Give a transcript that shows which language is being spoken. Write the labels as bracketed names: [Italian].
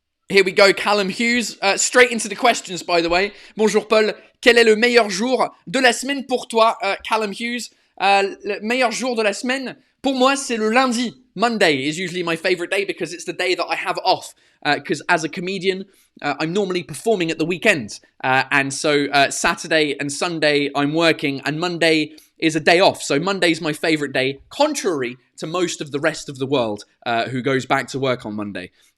[English] Here we go, Callum Hughes. Straight into the questions, by the way. [French] Bonjour, Paul. Quel est le meilleur jour de la semaine pour toi, Callum Hughes? Le meilleur jour de la semaine, pour moi, c'est le lundi. [English] Monday is usually my favorite day because it's the day that I have off. Because as a comedian, I'm normally performing at the weekends. And so Saturday and Sunday, I'm working. And Monday is a day off. So Monday's my favorite day, contrary to most of the rest of the world who goes back to work on Monday.